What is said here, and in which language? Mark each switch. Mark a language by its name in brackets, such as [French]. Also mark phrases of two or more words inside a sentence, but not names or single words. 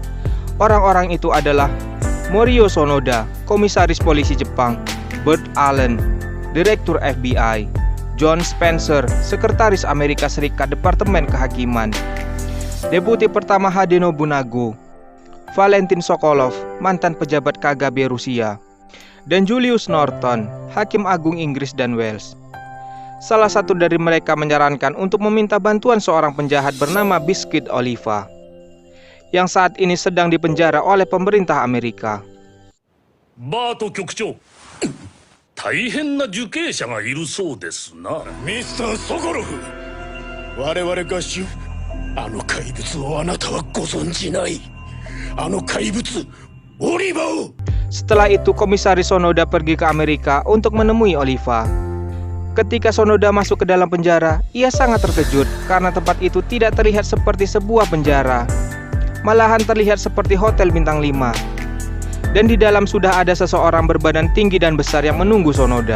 [Indonesian] Orang-orang itu adalah Morio Sonoda, Komisaris Polisi Jepang, Burt Allen, Direktur FBI, John Spencer, Sekretaris Amerika Serikat Departemen Kehakiman, Deputi Pertama Hade Nobunaga, Valentin Sokolov, mantan pejabat KGB Rusia, dan Julius Norton, Hakim Agung Inggris dan Wales. Salah satu dari mereka menyarankan untuk meminta bantuan seorang penjahat bernama Biscuit Oliva, yang saat ini sedang dipenjara oleh pemerintah Amerika. [Japanese] Bato Kyokchou, 大変な受刑者がいるそうですな。ミスターソコロフ、我々が知るあの怪物をあなたはご存じない。あの怪物、オリバを。 [Indonesian] Setelah itu Komisaris Sonoda pergi ke Amerika untuk menemui Oliva. Ketika Sonoda masuk ke dalam penjara, ia sangat terkejut karena tempat itu tidak terlihat seperti sebuah penjara. Malahan terlihat seperti hotel bintang 5. Dan di dalam sudah ada seseorang berbadan tinggi dan besar yang menunggu Sonoda.